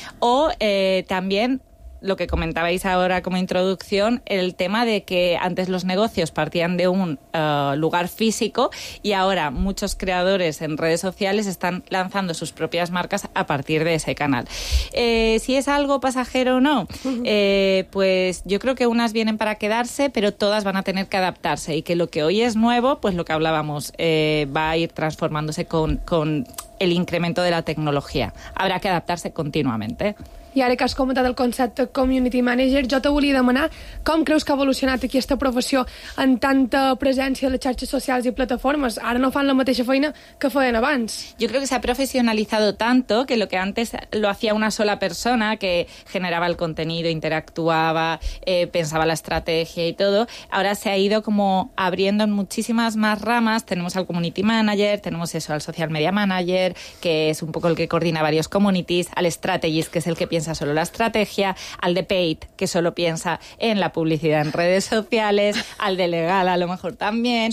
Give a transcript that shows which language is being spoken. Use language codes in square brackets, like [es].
[es] O también lo que comentabais ahora como introducción, el tema de que antes los negocios partían de un lugar físico y ahora muchos creadores en redes sociales están lanzando sus propias marcas a partir de ese canal. Si es algo pasajero o no, pues yo creo que unas vienen para quedarse, pero todas van a tener que adaptarse y que lo que hoy es nuevo, pues lo que hablábamos, va a ir transformándose con el incremento de la tecnología. Habrá que adaptarse continuamente. [ca] I ara que has comentat el concepte community manager, jo te volia demanar com creus que ha evolucionat aquesta professió en tanta presència a les xarxes socials i plataformes. Ara no fan la mateixa feina que feien abans. [es] Yo creo que se ha profesionalizado tanto que lo que antes lo hacía una sola persona que generaba el contenido, interactuaba, pensaba la estrategia y todo, ahora se ha ido como abriendo en muchísimas más ramas. Tenemos al community manager, tenemos eso, al social media manager, que es un poco el que coordina varios communities, al strategist, que es el que piensa solo la estrategia, al de paid, que solo piensa en la publicidad en redes sociales, al de legal a lo mejor también.